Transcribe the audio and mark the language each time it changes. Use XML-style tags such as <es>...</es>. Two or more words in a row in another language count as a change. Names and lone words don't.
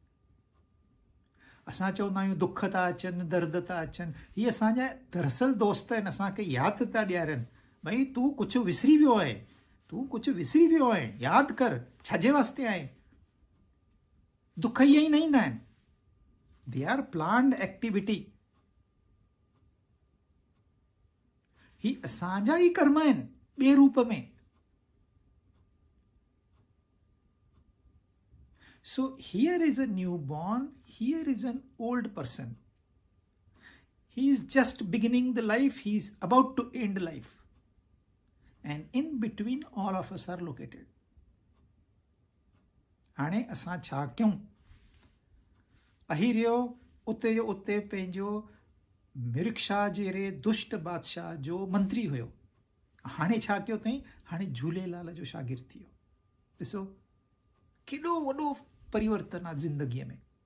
<sd>असां चवंदा आहियूं दुख था अचनि, दर्द था अचनि, हीअ असांजा दरअसल दोस्त आहिनि, असांखे यादि था ॾियारनि भई तूं कुझु विसरी वियो आहे, तूं कुझु विसरी वियो आहे, यादि कर छाजे वास्ते आहे। दुख इहे ई न ईंदा आहिनि,</sd> <en>They are planned activity.</en> <sd>ही असांजा ई कर्म आहिनि ॿिए रूप में।</sd> <en>So here is a newborn, here is an old person. He is just beginning the life, he is about to end life. And in between all of us are located.</en> <sd>हाणे असां छा कयूं? अहिरियो उते जो उते पंहिंजो मिर्गशाह जहिड़े दुष्ट बादशाह जो मंत्री हुयो। हाणे छा कयो अथई? हाणे झूलेलाल जो शागिर्द थी वियो। ॾिसो केॾो वॾो परिवर्तन आहे ज़िंदगीअ में।</sd>